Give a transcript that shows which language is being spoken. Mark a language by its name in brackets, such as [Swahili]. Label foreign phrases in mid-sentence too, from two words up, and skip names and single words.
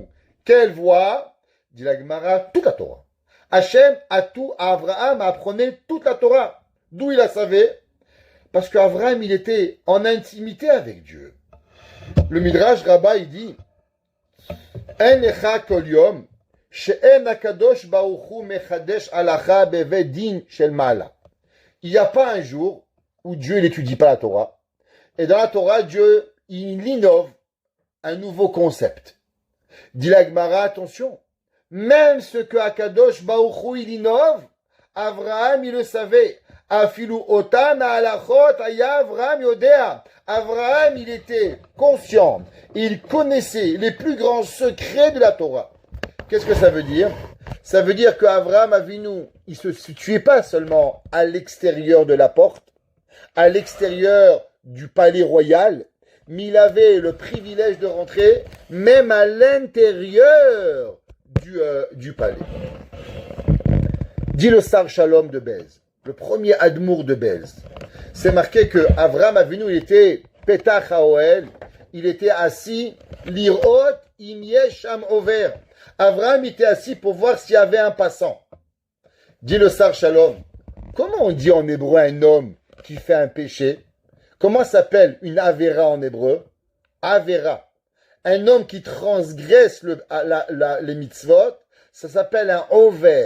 [French] Quelle voix? Dit la Gemara, toute la Torah. Hachem a tout, Avraham apprenait toute la Torah. D'où il la savait? Parce qu'Avraham il était en intimité avec Dieu. Le Midrash Rabbah il dit, [Hebrew] אין לך כל יום שאין הקדוש ברוך הוא מחדש הלכה בבית דין של מעלה. [French] Il n'y a pas un jour où Dieu n'étudie pas la Torah. Et dans la Torah, Dieu, il innove un nouveau concept. Dit la Gemara, attention, même ce que [Hebrew] הקדוש ברוך הוא [French] il innove, Avraham il le savait. [Hebrew] אפילו אותן הלכות היה אברהם יודע. [French] Avraham il était conscient, il connaissait les plus grands secrets de la Torah. Qu'est-ce que ça veut dire? Ça veut dire qu'Avraham Avinu, il se situait pas seulement à l'extérieur de la porte, à l'extérieur du palais royal, mais il avait le privilège de rentrer même à l'intérieur du palais. Dit le Sar Shalom de Belz, le premier Admour de Belz. C'est marqué que Avraham Avinu, il était [Hebrew] פתח האהל, [French] il était assis, [Hebrew] לראות אם יש עובר. [French] Avraham était assis pour voir s'il y avait un passant. Dit le Sar Shalom, comment on dit en hébreu un homme qui fait un péché? Comment s'appelle une Avera en hébreu? Avera. Un homme qui transgresse les mitzvot, ça s'appelle un over.